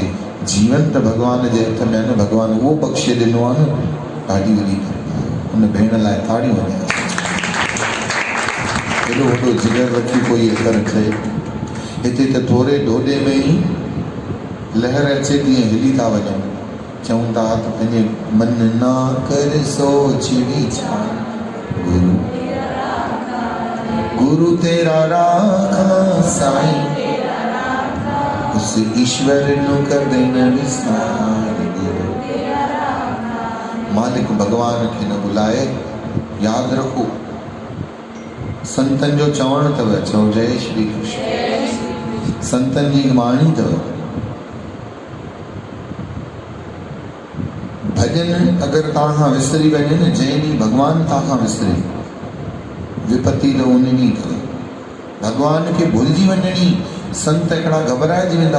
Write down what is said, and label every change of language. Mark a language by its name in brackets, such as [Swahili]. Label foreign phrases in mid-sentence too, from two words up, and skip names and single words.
[Sindhi] जीवन त भॻवान जे हथ में आहे न, भॻवान उहो बख़्शे ॾिनो आहे न, ॾाढी वॾी हुन भेण लाइ ताड़ियूं वॼाए। हेॾो वॾो जिगर रखी कोई एकर कए। हिते त थोरे ढोॾे में ई लहर अचे थी ऐं हिली था वञूं। चऊं था त पंहिंजे [Punjabi] ਮਨ ਨਾ ਕਰ ਸੋਚ ਵੀਚਾਰ, ਗੁਰੂ ਤੇਰਾ ਰਾਖਾ ਸਾਈਂ, ਉਸ ਈਸ਼ਵਰ ਨੂੰ ਕਦੇ ਨਾ ਵਿਸਾਰ। [Sindhi] मालिक भगवान खे न बुलाए। याद रखो संतन जो चवण अथव, चओ जय श्री कृष्ण। संतन जी वाणी अथव। भजन अगरि तव्हां खां विसरी वञे न, जंहिं ॾींहुं भॻवान तव्हां खां विसरे, विपत्ति त उन ॾींहुं अथव। भॻवान खे भुलिजी वञणी, संत हिकिड़ा घबराइजी वेंदा।